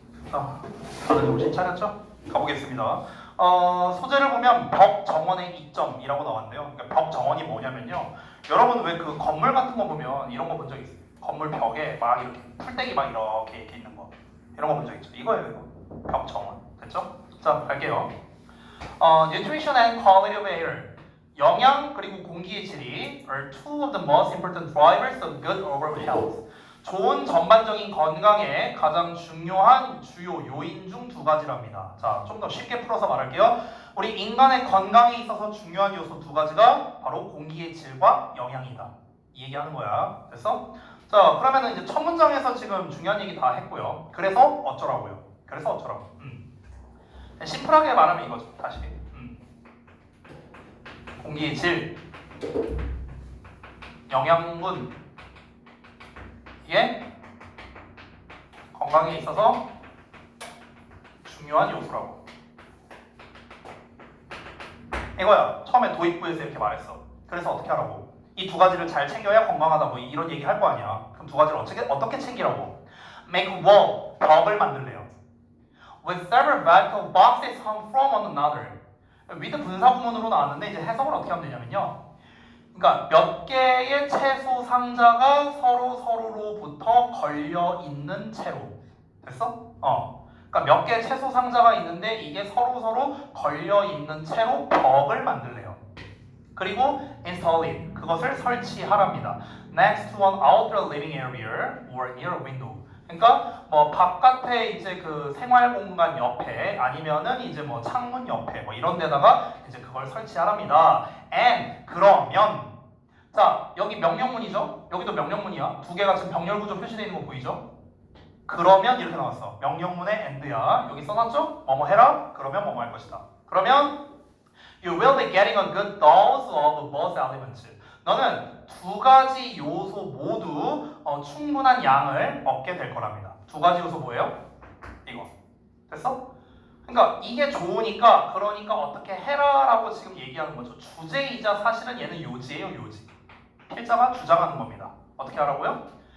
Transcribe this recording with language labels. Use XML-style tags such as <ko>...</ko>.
<ko>자, 다들 정신 차렸죠? 가보겠습니다. 소재를 보면 벽 정원의 이점이라고 나왔는데요. 그러니까 벽 정원이 뭐냐면요. 여러분 왜 그 건물 같은 거 보면 이런 거 본 적 있어요? 건물 벽에 막 이렇게 풀떼기 막 이렇게 있는 거. 이런 거 본 적 있죠? 이거예요 이거. 벽 정원. 됐죠? 자, 갈게요.</ko> <en>Nutrition and quality of air.</en> <ko>영양 그리고 공기의 질이</ko> <en>are two of the most important drivers of good overall health.</en> <ko>좋은 전반적인 건강에 가장 중요한 주요 요인 중 두 가지랍니다. 자, 좀 더 쉽게 풀어서 말할게요. 우리 인간의 건강에 있어서 중요한 요소 두 가지가 바로 공기의 질과 영양이다. 이 얘기하는 거야. 됐어? 자, 그러면은 이제 첫 문장에서 지금 중요한 얘기 다 했고요. 그래서 어쩌라고요? 그래서 어쩌라고? 심플하게 말하면 이거죠. 다시. 공기의 질, 영양분의 건강에 있어서 중요한 요소라고. 이거야. 처음에 도입부에서 이렇게 말했어. 그래서 어떻게 하라고? 이 두 가지를 잘 챙겨야 건강하다 뭐 이런 얘기 할 거 아니야. 그럼 두 가지를 어떻게 챙기라고?</ko> <en>Make a wall,</en> <ko>벽을 만들래요.</ko> <en>With several vertical boxes hung from one another.</en> <ko>with 분사 구문으로 나왔는데 이제 해석을 어떻게 하면 되냐면요. 그러니까 몇 개의 채소 상자가 서로로부터 걸려 있는 채로. 됐어? 그러니까 몇 개의 채소 상자가 있는데 이게 서로 걸려 있는 채로 벽을 만들래요. 그리고</ko> <en>install it.</en> <ko>그것을 설치하랍니다.</ko> <en>Next to an outer living area or near a window.</en> <ko>그러니까 뭐 바깥에 이제 그 생활 공간 옆에 아니면은 이제 뭐 창문 옆에 뭐 이런 데다가 이제 그걸 설치하랍니다. And 그러면 자 여기 명령문이죠? 여기도 명령문이야. 두 개가 지금 병렬 구조 표시되어 있는 거 보이죠? 그러면 이렇게 나왔어. 명령문의 and야. 여기 써놨죠? 뭐뭐 해라. 그러면 뭐뭐 할 것이다. 그러면</ko> <en>you will be getting a good dose of both elements.</en> <ko>너는 두 가지 요소 모두 충분한 양을 얻게 될 거랍니다. 두 가지 요소 뭐예요? 이거. 됐어? 그러니까 이게 좋으니까 그러니까 어떻게 해라라고 지금 얘기하는 거죠. 주제이자 사실은 얘는 요지예요, 요지. 필자가 주장하는 겁니다. 어떻게 하라고요?</ko>